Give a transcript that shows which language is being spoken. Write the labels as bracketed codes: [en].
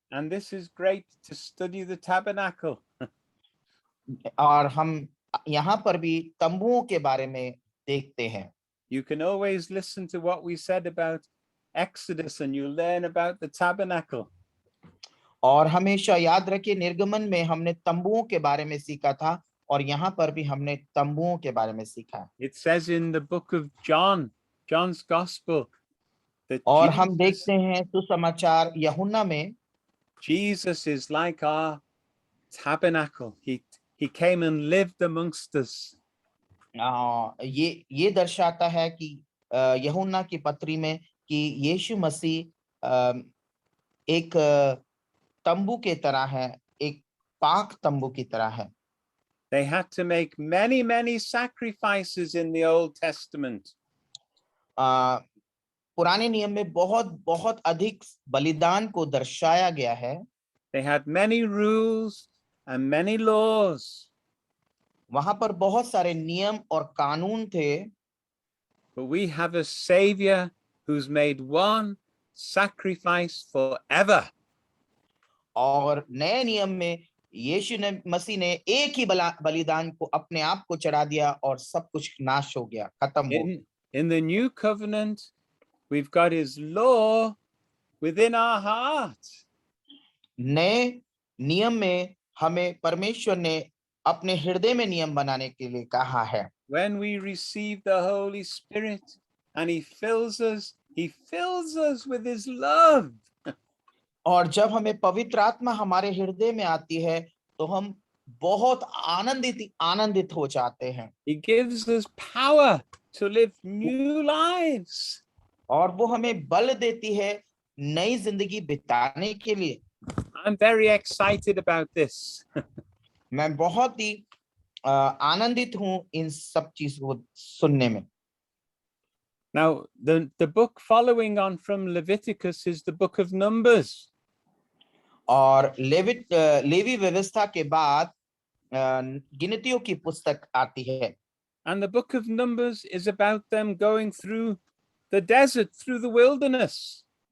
[en] And this is great to study the tabernacle. [hi] और हम यहाँ पर भी तंबुओं के बारे में देखते हैं। [en] You can always listen to what we said about Exodus and you learn about the tabernacle. [hi] और हमेशा याद रखिए, निर्गमन में हमने तंबुओं के बारे में सीखा था और यहाँ पर भी हमने तंबुओं के बारे में सीखा। [en] It says in the book of John, John's Gospel, that [hi] और हम देखते हैं सुसमाचार यूहन्ना में, [en] Jesus is like our tabernacle. He came and lived amongst us. [hi] ये दर्शाता है कि यूहन्ना की पत्री में कि यीशु मसीह एक तंबू के तरह है, एक पाक तंबू की तरह है। [en] They had to make many sacrifices in the Old Testament. [hi] पुराने नियम में बहुत अधिक बलिदान को दर्शाया गया है। [en] They had many rules and many laws. [hi] वहां पर बहुत सारे नियम और कानून थे। [en] But we have a Savior who's made one sacrifice forever. [hi] और नए नियम में यीशु ने मसीह ने एक ही बलिदान को अपने आप को चढ़ा दिया और सब कुछ नाश हो गया, खत्म हो गया। [en] In the new covenant, we've got his law within our heart. [hi] नए नियम में हमें परमेश्वर ने अपने हृदय में नियम बनाने के लिए कहा है। [en] When we receive the Holy Spirit and he fills us with his love. [hi] और जब हमें पवित्र आत्मा हमारे हृदय में आती है तो हम बहुत आनंदित हो जाते हैं। [en] He gives us power to live new lives. [hi] और वो हमें बल देती है नई जिंदगी बिताने के लिए। [en] I'm very excited about this. [hi] मैं बहुत ही आनंदित हूं इन सब चीजों को सुनने में। [en] Now, the book following on from Leviticus is the book of Numbers. [hi] और लेवी व्यवस्था के बाद गिनतियों की पुस्तक आती है। [en] And the book of Numbers is about them going through the desert, through the wilderness.